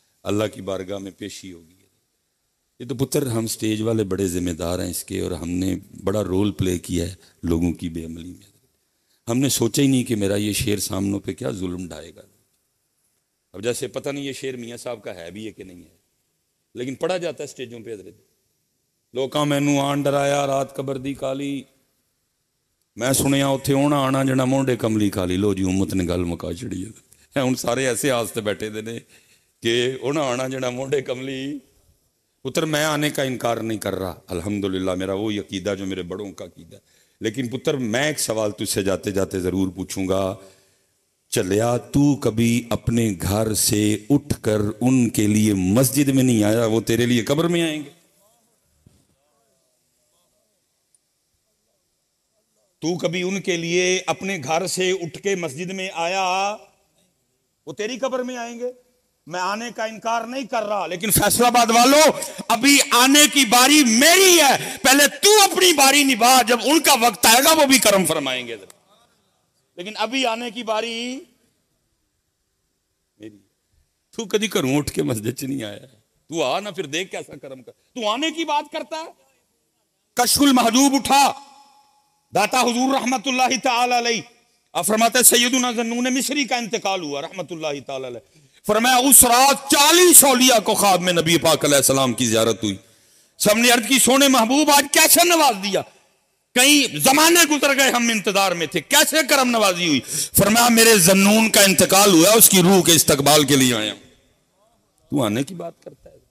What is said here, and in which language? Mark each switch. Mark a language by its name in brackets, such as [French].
[Urdu] اللہ کی بارگاہ میں پیشی ہوگی. یہ تو پتر ہم سٹیج والے بڑے ذمہ دار ہیں اس کے، اور ہم نے بڑا رول پلے کیا ہے لوگوں کی بے عملی میں. ہم نے سوچا ہی نہیں کہ میرا یہ شعر سامنوں پہ کیا ظلم ڈھائے گا. اب جیسے پتہ نہیں یہ شعر میاں صاحب کا ہے بھی ہے کہ نہیں ہے، لیکن پڑھا جاتا ہے سٹیجوں پہ حضرت. [Punjabi] لوکاں مینوں آن ڈرایا رات قبر دی کالی، میں سنیا اتھے ہونا آنا جنا مونڈے کملی کالی. لو جی امت نے گل مکا چڑی ہے. ہن سارے ایسے آستے بیٹھے دے نے کہ ہونا آنا جنا مونڈے کملی. [Urdu] پتر میں آنے کا انکار نہیں کر رہا، الحمدللہ میرا وہی عقیدہ جو میرے بڑوں کا عقیدہ. لیکن پتر میں ایک سوال تجھ سے جاتے جاتے ضرور پوچھوں گا. چلیا تو کبھی اپنے گھر سے اٹھ کر ان کے لیے مسجد میں نہیں آیا، وہ تیرے لیے قبر میں آئیں گے؟ تو کبھی ان کے لیے اپنے گھر سے اٹھ کے مسجد میں آیا، وہ تیری قبر میں آئیں گے؟ میں آنے کا انکار نہیں کر رہا، لیکن فیصل آباد والوں ابھی آنے کی باری میری ہے. پہلے تو اپنی باری نبھا، جب ان کا وقت آئے گا وہ بھی کرم فرمائیں گے. لیکن ابھی آنے کی باری میری. [Punjabi] تو کدی گھروں اٹھ کے مسجد چ نہیں آیا، تو آ نا پھر دیکھ کیسا کرم کر. [Urdu] تو آنے کی بات کرتا ہے. کشف المحجوب اٹھا، داتا حضور رحمت اللہ تعالی علیہ. آپ فرماتے سیدنا ذنون مصری کا انتقال ہوا رحمت اللہ تعالی علیہ. فرمایا اس رات 40 اولیاء کو خواب میں نبی پاک علیہ السلام کی زیارت ہوئی. سب نے عرض کی سونے محبوب آج کیسے نواز دیا؟ کئی زمانے گزر گئے ہم انتظار میں تھے، کیسے کرم نوازی ہوئی؟ فرمایا میرے ذنون کا انتقال ہوا، اس کی روح کے استقبال کے لیے آیا. تو آنے کی بات کرتا